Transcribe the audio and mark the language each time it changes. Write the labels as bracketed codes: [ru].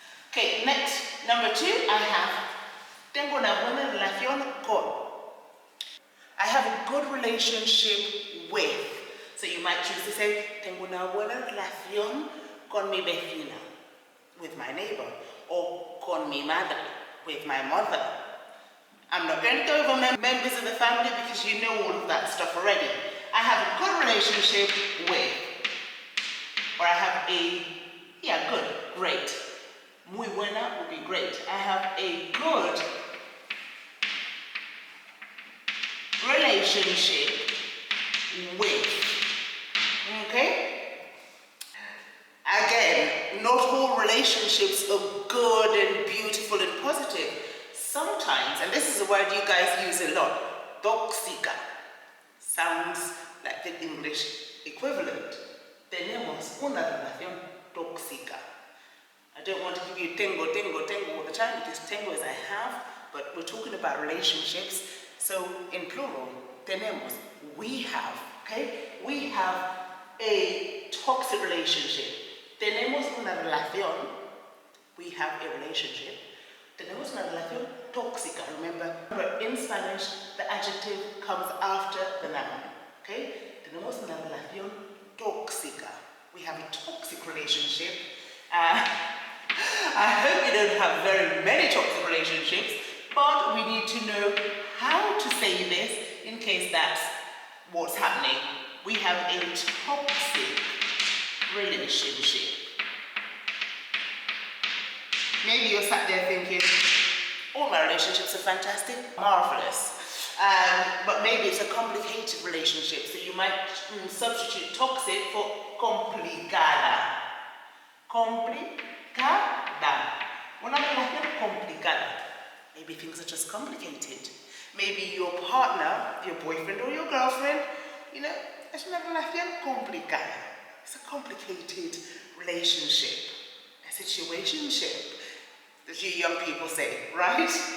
[en] Okay, next, number 2, I have [es] tengo una buena relación con. [en] I have a good relationship with. So you might choose to say [es] tengo una buena relación con mi vecina, [en] with my neighbor, or [es] con mi madre, [en] with my mother. I'm not going to go over members of the family because you know all of that stuff already. I have a good relationship with, or I have good, great. [es] Muy buena [en] would be great. I have a good relationship with. Okay? Again, not all relationships are good and beautiful and positive. Sometimes, and this is a word you guys use a lot, tóxica, sounds like the English equivalent. [es] Tenemos una relación tóxica. [en] I don't want to give you tengo all the time because tengo is I have, but we're talking about relationships. So in plural, tenemos, we have, okay? We have a toxic relationship. [es] Tenemos una relación, [en] we have a relationship. [es] Tenemos una relación tóxica. [en] Remember, in Spanish, the adjective comes after the noun. Okay? [es] Tenemos una relación tóxica. [en] We have a toxic relationship. I hope you don't have very many toxic relationships, but we need to know how to say this in case that's what's happening. We have a toxic relationship. Maybe you're sat there thinking, all my relationships are fantastic, marvelous. But maybe it's a complicated relationship, so you might substitute toxic for complicada. [es] Complicada. Una relación complicada. [en] Maybe things are just complicated. Maybe your partner, your boyfriend or your girlfriend, [es] es una relación complicada. [en] It's a complicated relationship, a situationship, as you young people say, right?